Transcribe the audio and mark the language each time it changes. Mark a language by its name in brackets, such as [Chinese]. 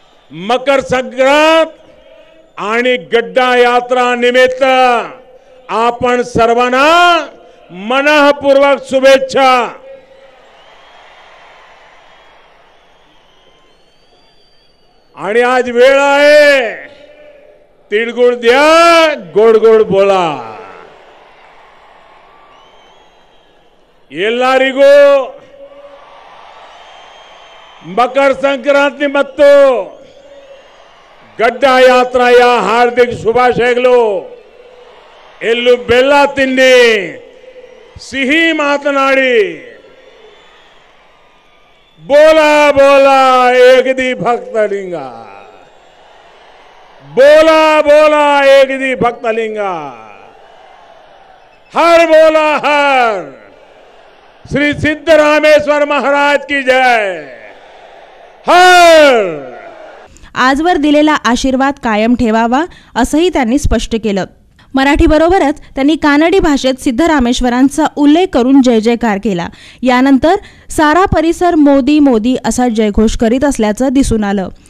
[Marathi] मकर संक्रांत आणि गड्डा यात्रा निमित्त आपण सर्वांना मनःपूर्वक शुभेच्छा। आणि आज वेळ आहे, तिळगुळ द्या, गोड गोड बोला। [Kannada] ಎಲ್ಲರಿಗೂ ಮಕರ ಸಂಕ್ರಾಂತಿ ಮತ್ತು ಗಡ್ಡ ಯಾತ್ರೆಯ ಹಾರ್ದಿಕ ಶುಭಾಶಯಗಳು। ಎಲ್ಲೂ ಬೆಲ್ಲ ತಿನ್ನಿ, ಸಿಹಿ ಮಾತನಾಡಿ, ಬೋಲಾ ಬೋಲಾ ಏಕದಿ ಭಕ್ತಲಿಂಗ, ಬೋಲಾ ಬೋಲಾ ಏಕದಿ ಭಕ್ತಲಿಂಗ, [Hindi] हर बोला हर, श्री सिद्धरामेश्वर महाराज की जय। हर [Marathi] आजवर दिलेला आशीर्वाद कायम ठेवावा असंही त्यांनी स्पष्ट केलं। मराठी बरोबरच त्यांनी कानडी भाषेत सिद्धरामेश्वरांचा उल्लेख करून जय जयकार केला। यानंतर सारा परिसर मोदी मोदी असा जयघोष करीत असल्याचं दिसून आलं।